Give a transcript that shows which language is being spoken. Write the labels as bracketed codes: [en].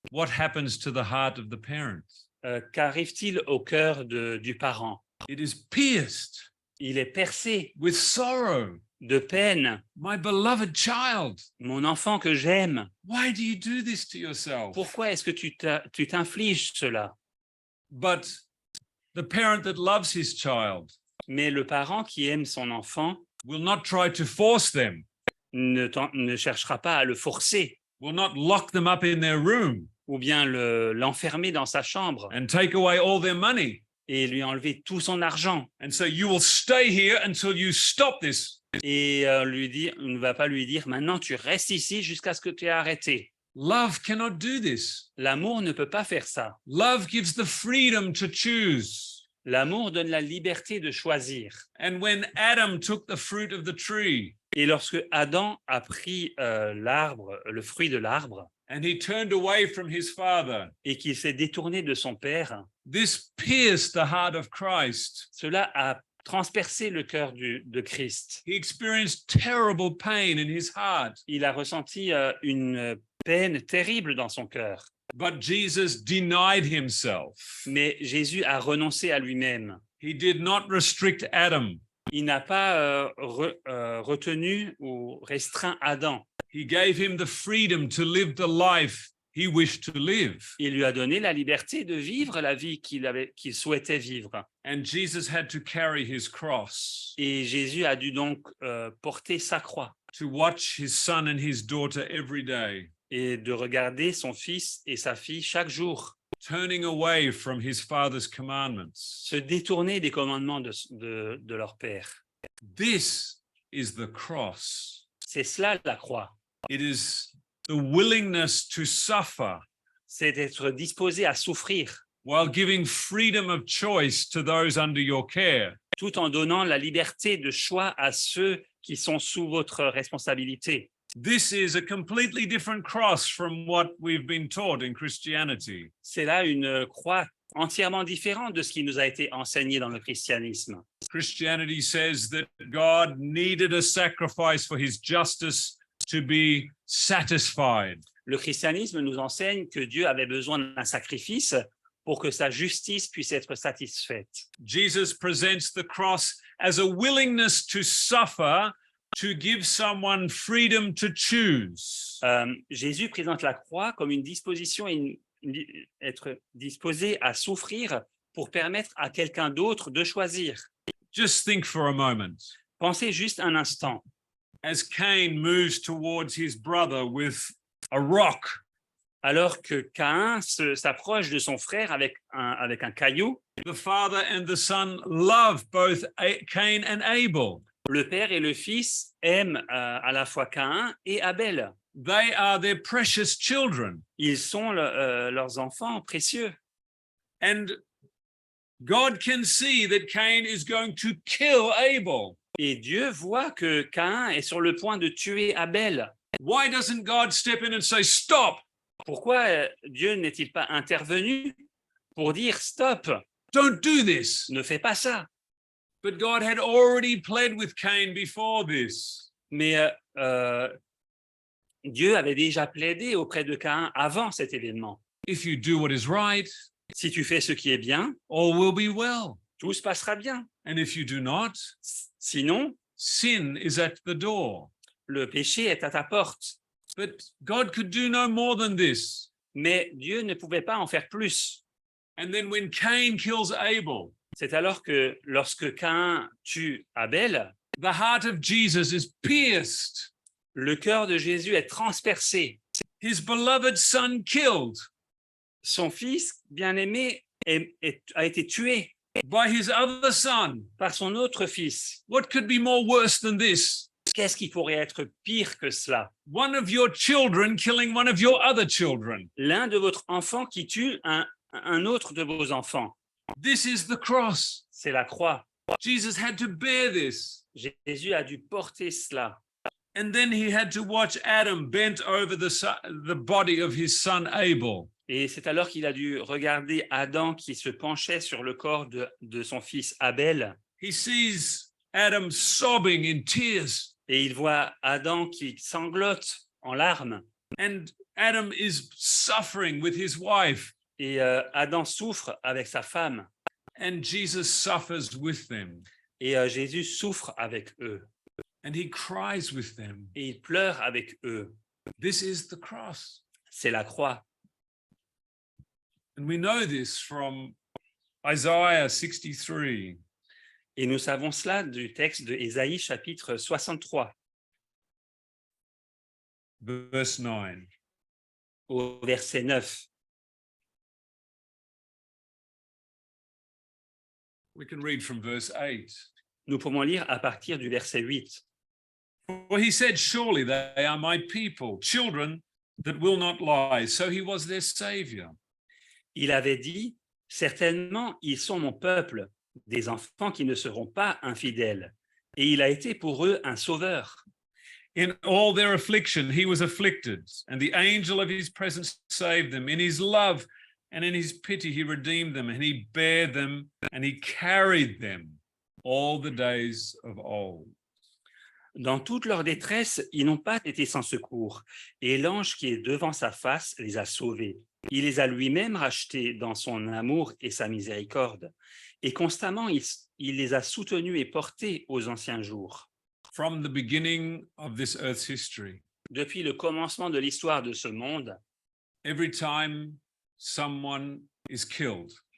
[en] What happens to the heart of the parent? [fr] Qu'arrive-t-il au cœur du parent? [en] It is pierced [fr] Il est percé [en] with sorrow. [fr] de peine. [en] My beloved child, [fr] Mon enfant que j'aime, [en] why do you do this to yourself? [fr] pourquoi est-ce que tu t'infliges cela? [en] But the parent that loves his child [fr] Mais le parent qui aime son enfant [en] will not try to force them, [fr] ne cherchera pas à le forcer [en] will not lock them up in their room [fr] ou bien l'enfermer dans sa chambre [en] and take away all their money [fr] et lui enlever tout son argent [en] and say, you will stay here until you stop this. [fr] et on ne va pas lui dire maintenant tu restes ici jusqu'à ce que tu aies arrêté. [en] Love cannot do this. [fr] L'amour ne peut pas faire ça. [en] Love gives the freedom to choose. [fr] L'amour donne la liberté de choisir. [en] And when Adam took the fruit of the tree [fr] Et lorsque Adam a pris le fruit de l'arbre, [en] and he turned away from his father, [fr] et qu'il s'est détourné de son père, [en] this pierced the heart of Christ. [fr] cela a transpercé le cœur de Christ. [en] He experienced terrible pain in his heart. [fr] Il a ressenti une peine terrible dans son cœur. [en] But Jesus denied himself. [fr] Mais Jésus a renoncé à lui-même. [en] He did not restrict Adam. [fr] Il n'a pas retenu ou restreint Adam. [en] He gave him the freedom to live the life he wished to live. [fr] Il lui a donné la liberté de vivre la vie qu'il souhaitait vivre. [en] And Jesus had to carry his cross [fr] Et Jésus a dû donc porter sa croix [en] to watch his son and his daughter every day, [fr] et de regarder son fils et sa fille chaque jour, [en] turning away from his father's commandments. [fr] se détourner des commandements de leur père. [en] This is the cross. [fr] C'est cela la croix. [en] It is the willingness to suffer [fr] C'est d'être disposé à souffrir [en] while giving freedom of choice to those under your care. [fr] tout en donnant la liberté de choix à ceux qui sont sous votre responsabilité. [en] This is a completely different cross from what we've been taught in Christianity. [fr] C'est là une croix entièrement différente de ce qui nous a été enseigné dans le christianisme. [en] Christianity says that God needed a sacrifice for his justice to be satisfied. [fr] Le christianisme nous enseigne que Dieu avait besoin d'un sacrifice pour que sa justice puisse être satisfaite. [en] Jesus presents the cross as a willingness to suffer to give someone freedom to choose. [fr] Jésus présente la croix comme une disposition, être disposé à souffrir pour permettre à quelqu'un d'autre de choisir. [en] Just think for a moment. [fr] Pensez juste un instant. [en] As Cain moves towards his brother with a rock, [fr] Alors que Caïn s'approche de son frère avec un caillou, [en] the father and the son love both Cain and Abel. [fr] le père et le fils aiment à la fois Caïn et Abel. [en] They are their precious children. [fr] Ils sont leurs enfants précieux. [en] And God can see that Cain is going to kill Abel. [fr] Et Dieu voit que Caïn est sur le point de tuer Abel. [en] Why doesn't God step in and say, stop, [fr] Pourquoi Dieu n'est-il pas intervenu pour dire stop, [en] don't do this? [fr] ne fais pas ça? [en] But God had already pled with Cain before this. [fr] Mais Dieu avait déjà plaidé auprès de Caïn avant cet événement. [en] If you do what is right, [fr] Si tu fais ce qui est bien, [en] all will be well. [fr] tout se passera bien. [en] And if you do not, [fr] Sinon, [en] sin is at the door. [fr] le péché est à ta porte. [en] But God could do no more than this. [fr] Mais Dieu ne pouvait pas en faire plus. [en] And then when Cain kills Abel, [fr] C'est alors que lorsque Caïn tue Abel, [en] the heart of Jesus is pierced. [fr] le cœur de Jésus est transpercé. [en] His beloved son killed [fr] Son fils bien-aimé a été tué [en] by his other son. [fr] par son autre fils. [en] What could be more worse than this? [fr] Qu'est-ce qui pourrait être pire que cela? [en] One of your children killing one of your other children. [fr] L'un de votre enfant qui tue un autre de vos enfants. [en] This is the cross. [fr] C'est la croix. [en] Jesus had to bear this. [fr] Jésus a dû porter cela. [en] And then he had to watch Adam bent over the body of his son Abel. [fr] Et c'est alors qu'il a dû regarder Adam qui se penchait sur le corps de son fils Abel. [en] He sees Adam sobbing in tears. [fr] Et il voit Adam qui sanglote en larmes. [en] And Adam is suffering with his wife. [fr] Et Adam souffre avec sa femme. [en] And Jesus suffers with them. [fr] Et Jésus souffre avec eux. [en] And he cries with them. [fr] Et il pleure avec eux. [en] This is the cross. [fr] C'est la croix. [en] And we know this from Isaiah 63. [fr] Et nous savons cela du texte de Ésaïe chapitre 63 [en] Verse 9. [fr] au verset 9. [en] We can read from verse 8. [fr] Nous pouvons lire à partir du verset 8. [en] For he said, surely they are my people, children that will not lie. So he was their savior. [fr] Il avait dit, certainement, ils sont mon peuple, des enfants qui ne seront pas infidèles. Et il a été pour eux un sauveur. [en] In all their affliction, he was afflicted, and the angel of his presence saved them. In his love and in his pity, he redeemed them, and he bare them, and he carried them all the days of old. [fr] Dans toute leur détresse, ils n'ont pas été sans secours, et l'ange qui est devant sa face les a sauvés. Il les a lui-même rachetés dans son amour et sa miséricorde. Et constamment, il les a soutenus et portés aux anciens jours. [en] From the beginning of this earth's history, [fr] Depuis le commencement de l'histoire de ce monde, [en] every time someone is killed,